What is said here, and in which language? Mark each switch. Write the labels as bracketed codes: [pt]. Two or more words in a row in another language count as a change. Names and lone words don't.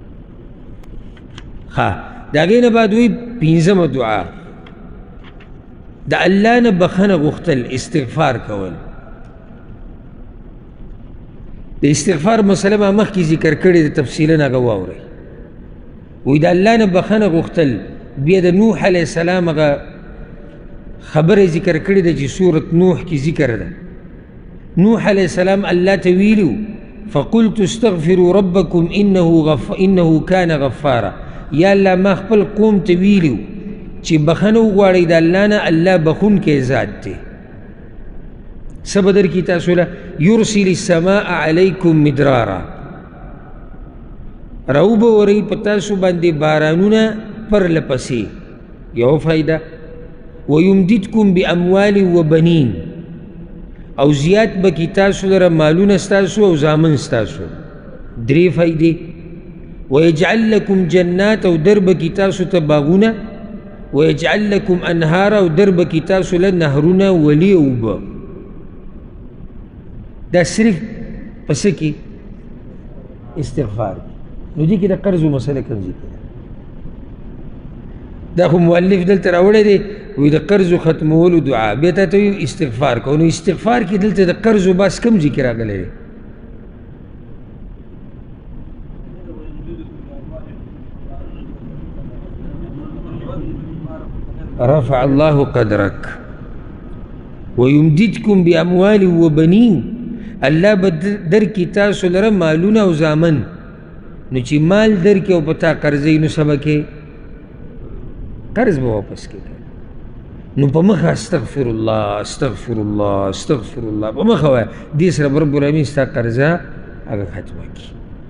[ps] ښه د هغې نه بعد وایي 5مه دعا د الله نه بخښنه غوښتل استغفار کول د استغفار مسله ما مخکې ذکر کړې د تفصیلا هغه واورئ وایي د الله نه بخښنه غوښتل بیا د نوح [ar] علیه السلام [ps] هغه خبره ذکر کړې ده چې سورت نوح کې ذکر ده نوح [ar] علیه السلام [ps] الله ته ویلي [ar] فقلت استغفروا ربکم انه کان غفارا [ps] یا الله ما خپل قوم ته ویلي چې بخښنه وغواړئ د الله نه الله بخښونکی ذات دی څه به درکړي تاسو له [ar] یرسل السماء علیکم مدرارا [ps] راوبورئ په تاسو باندې بارانونه پرله پسې یو فایده [ar] ویمددکم باموال وبنین [ps] او زیات به کی تاسو لره مالونه ستاسو او زامن ستاسو 3 فائدې [ar] ويجعل لكم جنات [ps] او در به کی تاسو ته باغونه [ar] ويجعل لكم انهار [ps] او در به کی تاسو له نهرونه ولی اوبه دا صرف پس کی استغفار نو دي کې د قرض مسله کوم ذکر دا خو مؤلف دلته راوړی دی وی د قرض ختمولو دعا بیا ته استغفار کو نو استغفار کې دلته د قرض بس کوم ذکر راغلی دی [ar] رفع الله قدرك ويمددكم بأموال وبنين [ps] الله بدر کی تاسو لره مالونه او زامن نو چې مال در کې او پتا قرضې نو سبا کې قرض به واپس کې نو په مخه [ar] استغفر الله استغفر الله استغفر الله [ps] په مخه وایه دې سره [ar] رب العالمین [ps] ستا قرضه هغه ختمه کړي